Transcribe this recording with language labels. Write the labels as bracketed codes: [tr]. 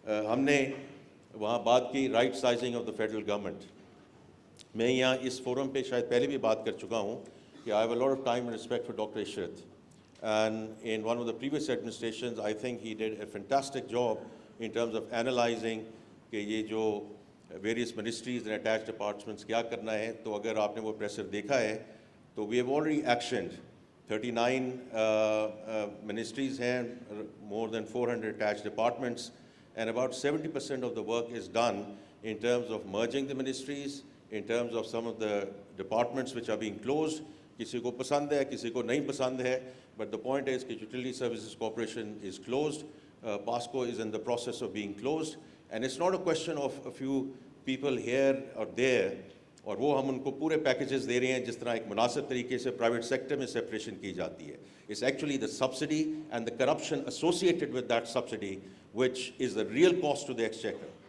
[ur] ہم نے وہاں بات کی [en] right sizing of the federal government. [ur] میں یہاں اس فورم پہ شاید پہلے بھی بات کر چکا ہوں [en] I have a lot of time and respect for Dr. Ishrat. And in one of the previous administrations, I think he did a fantastic job in terms of analyzing [ur] کہ یہ جو [en] various ministries and attached departments [ur] کیا کرنا ہے. تو اگر آپ نے وہ پریسر دیکھا ہے تو [en] we have already actioned 39 ministries ہیں, more than 400 attached departments, and about 70% of the work is done in terms of merging the ministries, in terms of some of the departments which are being closed. [ur] کسی کو پسند ہے, کسی کو نہیں پسند ہے, [en] but the point is [ur] کہ [en] Utility Services Corporation is closed, POSCO is in the process of being closed, and it's not a question of a few people here or there, [ur] اور وہ ہم ان کو پورے پیکیجز دے رہے ہیں جس طرح ایک مناسب طریقے سے پرائیویٹ سیکٹر میں سیپریشن کی جاتی ہے. [en] It's actually the subsidy and the corruption associated with that subsidy which is the real cost to the exchequer.